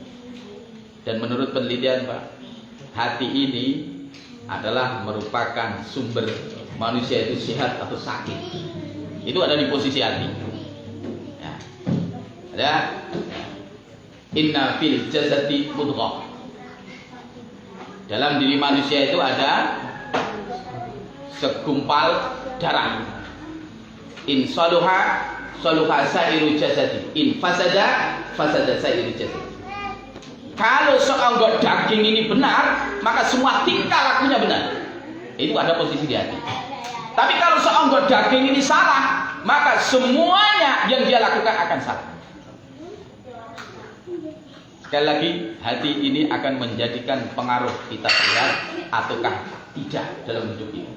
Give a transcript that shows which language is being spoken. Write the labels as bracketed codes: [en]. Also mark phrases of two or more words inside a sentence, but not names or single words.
[id] Dan menurut penelitian, Pak, hati ini adalah merupakan sumber manusia itu sehat atau sakit. Itu ada di posisi hati. Ya. [ar] Ada إن في الجسد مضغة. [id] Dalam diri manusia itu ada segumpal darah. [ar] إن صلحت صلح سائر الجسد، إن فسدت فسد سائر الجسد. [id] Kalau seonggok daging ini benar, maka semua tingkah lakunya benar. Itu ada posisi di hati. Tapi kalau seonggok daging ini salah, maka semuanya yang dia lakukan akan salah. Sekali lagi, hati ini akan menjadikan pengaruh kita sehat ataukah tidak dalam hidup ini.